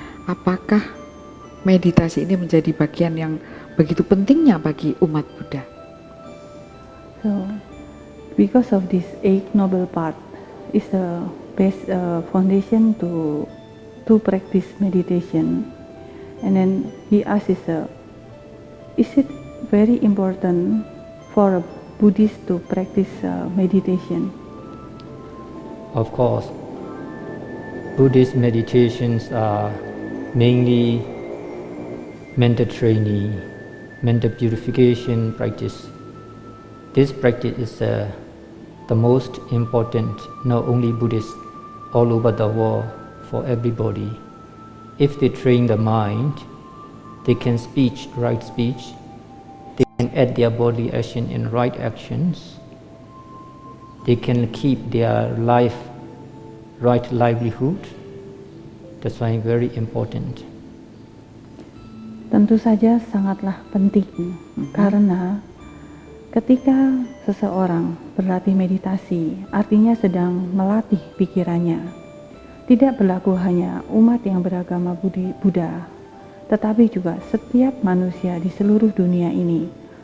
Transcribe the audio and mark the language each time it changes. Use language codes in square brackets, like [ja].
[id] Apakah meditasi ini menjadi bagian yang begitu pentingnya bagi umat Buddha? [en] So, because of this Eight Noble Path is the best foundation to practice meditation. And then he asks, is it very important for a Buddhist to practice meditation? Of course, Buddhist meditations are mainly mental training, mental purification practice. This practice is the most important, not only Buddhists, all over the world, for everybody. If they train the mind, they can speak right speech, they can add their body action in right actions, they can keep their life right livelihood. That's why very important. [id] Tentu saja sangatlah penting, karena ketika seseorang berlatih meditasi, artinya sedang melatih pikirannya. Tidak berlaku hanya umat yang beragama Buddha, tetapi juga setiap manusia di seluruh dunia ini.